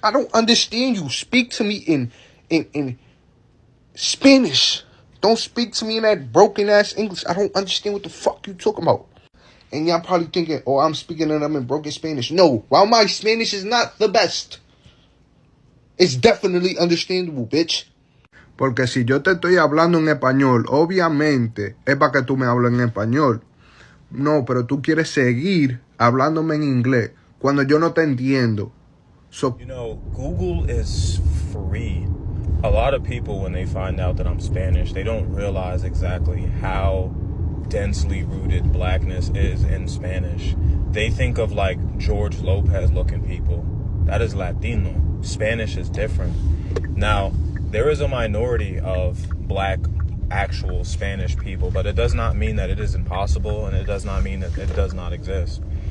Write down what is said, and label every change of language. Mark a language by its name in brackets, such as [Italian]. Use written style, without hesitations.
[English] I don't understand you. Speak to me in Spanish. Don't speak to me in that broken ass English. I don't understand what the fuck you talking about. And y'all probably thinking, oh, I'm speaking to them in broken Spanish. No, while my Spanish is not the best, it's definitely understandable, bitch. [Spanish] Porque si yo te estoy hablando en español, obviamente es para que tú me hables en español. No, pero tú quieres seguir hablándome en inglés cuando yo no te entiendo. [English] So, you know, Google is free. A lot of people, when they find out that I'm Spanish, they don't realize exactly how densely rooted blackness is in Spanish. They think of like George Lopez looking people. That is Latino. Spanish is different. Now, there is a minority of black actual Spanish people, but it does not mean that it is impossible, and it does not mean that it does not exist.